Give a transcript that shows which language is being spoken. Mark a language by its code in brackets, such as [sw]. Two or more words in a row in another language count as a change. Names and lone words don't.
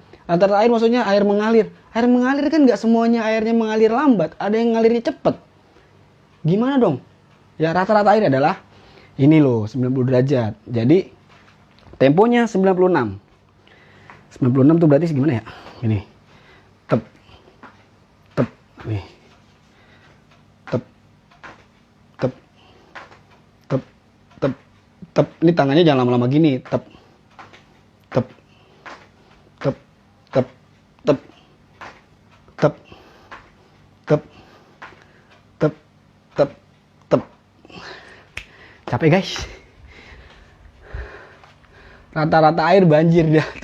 [id] Rata-rata air maksudnya air mengalir. Air mengalir kan nggak semuanya airnya mengalir lambat. Ada yang ngalirnya cepet. Gimana dong? Ya rata-rata air adalah ini loh 90 derajat. Jadi temponya 96. 96 tuh berarti gimana ya? Ini. Tep. Tep. Nih. Tep. Tep. Tep. Tep. Tep. Ini tangannya jangan lama-lama gini. Tep. Tep. Tep. Tep. Tep. Tep. Tep. Tep. Tep. Tep. Capek guys. Rata-rata air banjir dah tuh.